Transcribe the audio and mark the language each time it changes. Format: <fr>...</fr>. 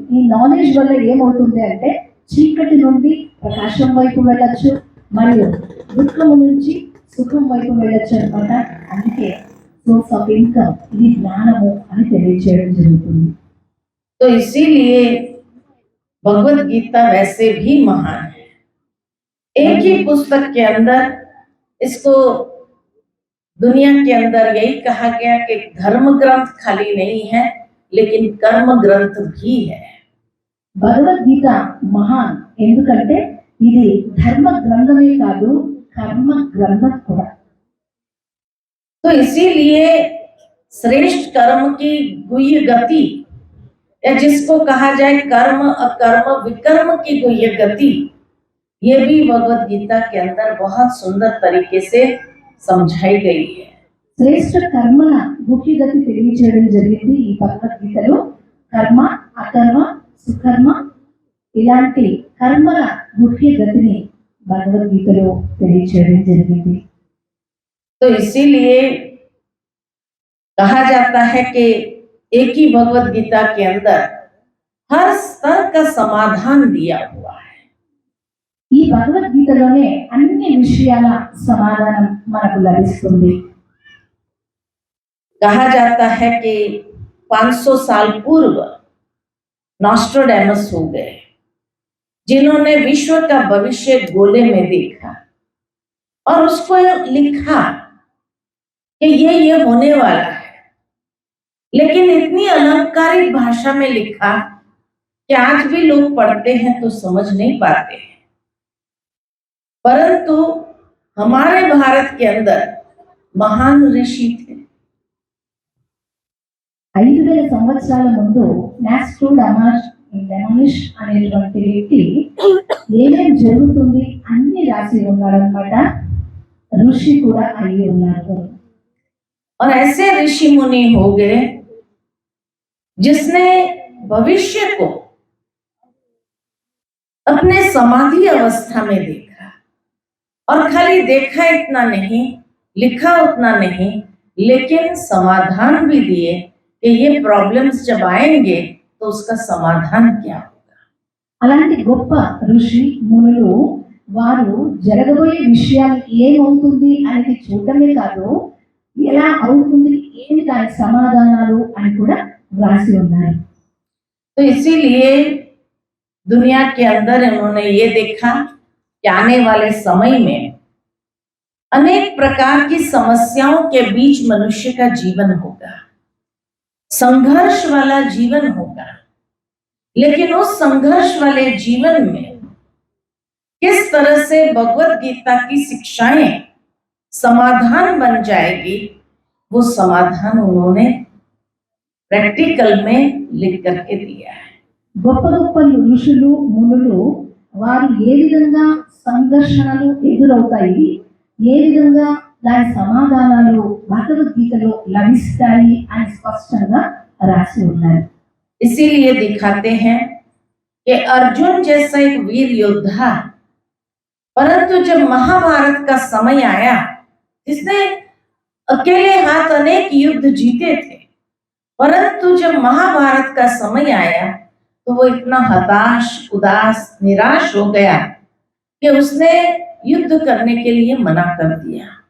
<te>ఈ నాలెడ్జ్ వల్ల ఏమవుతుంది అంటే చీకటి నుండి ప్రకాశం వైపు వెళ్ళొచ్చు, మరియు దుఃఖము నుంచి సుఖం వైపు వెళ్ళొచ్చు అనమాట. అందుకే సోర్స్ ఆఫ్ ఇన్కమ్ ఇది జ్ఞానము అని తెలియజేయడం జరుగుతుంది.</te> <hi>तो इसीलिए भगवत गीता वैसे भी महान है। एक ही पुस्तक के अंदर इसको दुनिया के अंदर यही कहा गया कि धर्म ग्रंथ खाली नहीं है, लेकिन कर्म ग्रंथ भी है।</hi> <te>భగవద్గీత మహాన్ ఎందుకంటే ఇది ధర్మ గ్రంథమే కాదు, కర్మ గ్రంథం కూడా.</te> <hi>तो इसीलिए श्रेष्ठ कर्म की गुह्य गति, या जिसको कहा जाए कर्म अकर्म विकर्म की गुह्य गति, ये भी भगवत गीता के अंदर बहुत सुंदर तरीके से समझाई गई है।</hi> <te>శ్రేష్ఠ కర్మల ముఖ్యగతి తెలియజేయడం జరిగింది ఈ భగవద్గీతలో. కర్మ అకర్మ సుకర్మ ఇలాంటి కర్మల ముఖ్య గతిని భగవద్గీతలో తెలియజేయడం జరిగింది.</te> <hi>तो इसीलिए कहा जाता है कि एक ही भगवत गीता के अंदर हर स्तर का समाधान दिया हुआ है।</hi> <te>ఈ భగవద్గీతలోనే అన్ని విషయాల సమాధానం మనకు లభిస్తుంది.</te> <hi>कहा जाता है कि 500 साल पूर्व नॉस्ट्रोडेमस हो गए, जिन्होंने विश्व का भविष्य गोले में देखा और उसको लिखा कि ये होने वाला है, लेकिन इतनी अलंकारिक भाषा में लिखा कि आज भी लोग पढ़ते हैं तो समझ नहीं पाते हैं। परंतु हमारे भारत के अंदर महान ऋषि थे।</hi> <te>5000 సంవత్సరాల ముందు నాస్ట్రోడమస్ అనేటువంటి వ్యక్తి ఏమేం జరుగుతుంది అన్ని రాసి ఉన్నారనమాట. ఋషి కూడా అయి ఉన్నారు.</te> <hi>और ऐसे ऋषि मुनि हो गए जिसने भविष्य को अपने समाधि अवस्था में देखा, और खाली देखा इतना नहीं, लिखा उतना नहीं, लेकिन समाधान भी दिए कि ये प्रॉब्लम्स जब आएंगे तो उसका समाधान क्या होगा।</hi> <te>అలాంటి గొప్ప ఋషి మునులు వారు జరగబోయే విషయాలు ఏమవుతుంది అనేది చూడటమే కాదు, ఎలా అవుతుంది ఏమి దాని సమాధానాలు అని కూడా రాసి ఉన్నారు.</te> <hi>तो इसीलिए दुनिया के अंदर इन्होंने ये देखा कि आने वाले समय में अनेक प्रकार की समस्याओं के बीच मनुष्य का जीवन होगा, संघर्ष वाला जीवन होगा। लेकिन उस संघर्ष वाले जीवन में किस तरह से भगवत गीता की शिक्षाएं समाधान बन जाएगी, वो समाधान उन्होंने प्रैक्टिकल में लिख करके दिया है।</hi> <te>గొప్ప గొప్ప ఋషులు మునులు వారు ఏ విధంగా సంఘర్షణలు ఎదురవుతాయి, ఏ విధంగా దాని సమాధానాలు భగవద్గీతలో లభిస్తాయి అని స్పష్టంగా రాసి ఉన్నారు.</te> <hi>इसीलिए दिखाते हैं कि अर्जुन जैसा एक वीर योद्धा, परंतु जब महाभारत का समय आया, जिसने अकेले हाथ अनेक युद्ध जीते थे, परंतु जब महाभारत का समय आया तो वो इतना हताश उदास निराश हो गया कि उसने युद्ध करने के लिए मना कर दिया।</hi>